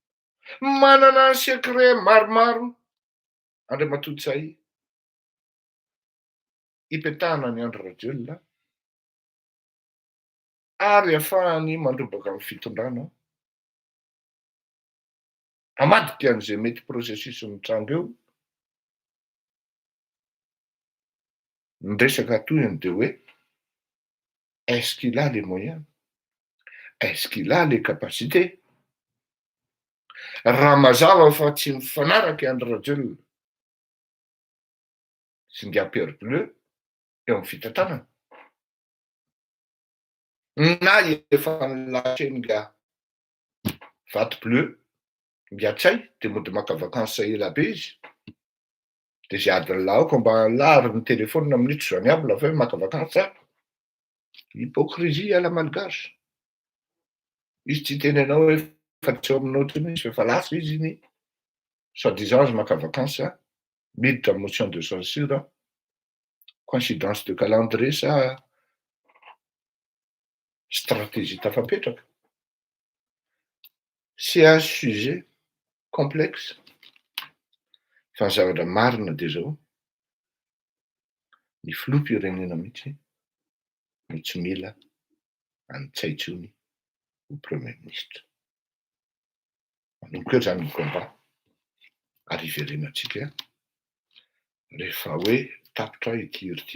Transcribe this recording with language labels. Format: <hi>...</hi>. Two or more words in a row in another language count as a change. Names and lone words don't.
<mg>Manana secret maromaro Andriamatoa Tsay ipetahana ny Andry Rajoelina ary ahafahany mandrobaka amin'ny fitondrana amadika an'izay mety processus mitranga eo. Ny resaka atoyany dia hoe</mg> <fr>est-ce qu'il a les moyens? Est-ce qu'il a les capacités?</fr> <mg>Raha mazava fa tsy mifanaraka Andry Rajoelina sy nga Pierre Bleu eo amin'ny fitantanana, na efa nilatreny nga Vato Bleu nga Tsay dia mody maka vakansy ela be izy. Dia zay adiny laoka mba lary ny telefônina minitro zany aby lafa hoe maka vakansy aho.</mg> <fr>Hypocrisie à la malgache.</fr> <mg>Izy tsy tenenao hoe fa tsy eo aminao tsy misy fa lasa izy ny soi-disant azy maka vakansy miditra</mg> <fr>motion de censure, coïncidence de calendrier</fr> <mg>sa stratégie tafapetraka.</mg> <fr>C'est un sujet complexe.</fr> <mg>Fa ny zavatra marina dia zao ny filoham-pirenena mihitsy no tsy mila anitsaitsony ho premier ministra. Manomboka eo zany ny combat ary iverenantsika rehefa hoe tapitra ity hery ity</mg>